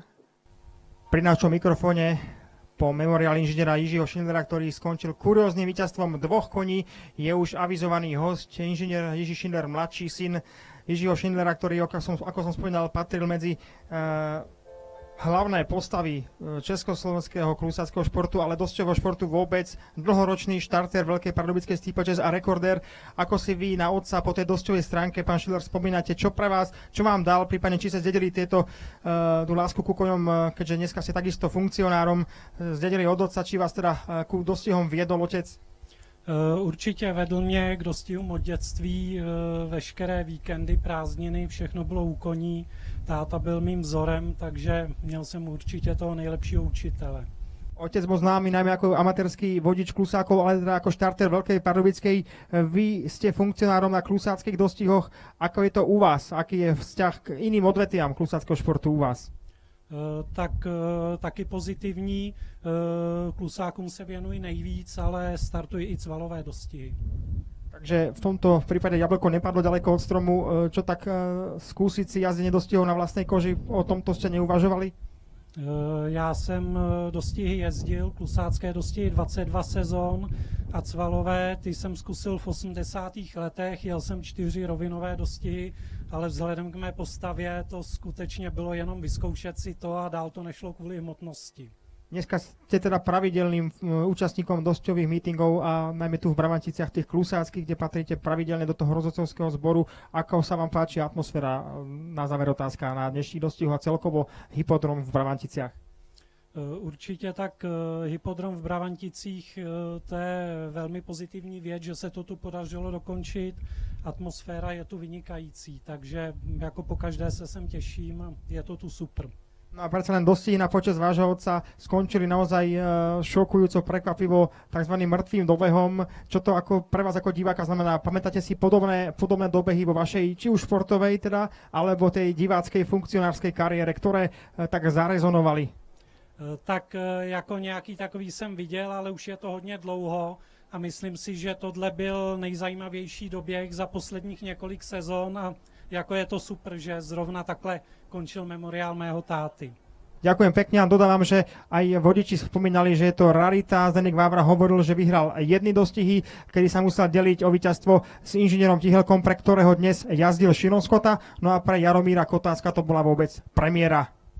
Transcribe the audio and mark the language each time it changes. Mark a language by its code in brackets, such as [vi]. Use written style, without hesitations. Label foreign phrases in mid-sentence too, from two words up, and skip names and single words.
[sk] Pri našom mikrofóne po memoriáli inžiniera Jiřího Schindlera, ktorý skončil kurióznym víťazstvom 2 koní, je už avizovaný host, inžinier Jiří Schindler, mladší syn Jiřího Schindlera, ktorý, ako som spomínal, patril medzi hlavné postavy československého klusáckého športu, ale dosťového športu vôbec, dlhoročný štarter Veľkej pardubickej steeplechase a rekordér. Ako si vy na otca po tej dosťovej stránke, pán Schindler, spomínate, čo pre vás, čo vám dal, prípadne či ste zdedili tú lásku ku koňom, keďže dneska ste takisto funkcionárom, zdedili od otca, či vás teda ku dostihom viedol otec? [cs] Určitě vedl mě k dostihům od dětství, veškeré víkendy, prázdniny, všechno bylo u koní. Táta byl mým vzorem, takže měl jsem určitě toho nejlepšího učitele. [sk] Otec bol známy najmä ako amatérský vodič klusákov, ale teda ako štarter Veľkej Pardubickej. Vy ste funkcionárom na klusáckých dostihoch. Ako je to u vás? Aký je vzťah k iným odvetiam klusáckého športu u vás? [cs] Taky pozitivní. Klusákům se věnují nejvíc, ale startují i cvalové dostihy. [sk] Takže v tomto prípade jablko nepadlo ďaleko od stromu. Čo tak skúsiť si jazdenie dostihov na vlastnej koži? O tomto ste neuvažovali? [cs] Já jsem dostihy jezdil, klusácké dostihy 22 sezon a cvalové, ty jsem zkusil v 80. letech, jel jsem 4 rovinové dostihy, ale vzhledem k mé postavě to skutečně bylo jenom vyzkoušet si to a dál to nešlo kvůli hmotnosti. [sk] Dneska ste teda pravidelným účastníkom dosťových mítingov a najmä tu v Bravanticiach tých klusáckých, kde patríte pravidelne do toho rozhodcovského zboru. Ako sa vám páči atmosféra? Na záver otázka na dnešní dostihu a celkovo hypodrom v Bravanticiach. [cs] Určitě tak hypodrom v Bravanticích, to je velmi pozitivní věc, že se to tu podařilo dokončit. Atmosféra je tu vynikající, takže jako pokaždé se sem těším, je to tu super. [sk] No a predsa len dostihy na počas vášho otca skončili naozaj šokujúco, prekvapivo tzv. Mŕtvým dobehom. Čo to ako pre vás ako diváka znamená? Pamätáte si podobné dobehy vo vašej, či už športovej teda, alebo tej diváckej funkcionárskej kariére, ktoré tak zarezonovali? [cs] Tak jako nějaký takový jsem viděl, ale už je to hodně dlouho a myslím si, že tohle byl nejzajímavější doběh za posledních několik sezon a jako je to super, že zrovna takhle končil memoriál mého táty. [sk] Ďakujem pekne a dodávam, že aj vodiči spomínali, že je to rarita. Zdeněk Vávra hovoril, že vyhral jedny dostihy, kedy sa musel deliť o víťazstvo s inžinierom Tihelkom, pre ktorého dnes jazdil Širon Skota. No a pre Jaromíra Kotácka to bola vôbec premiéra.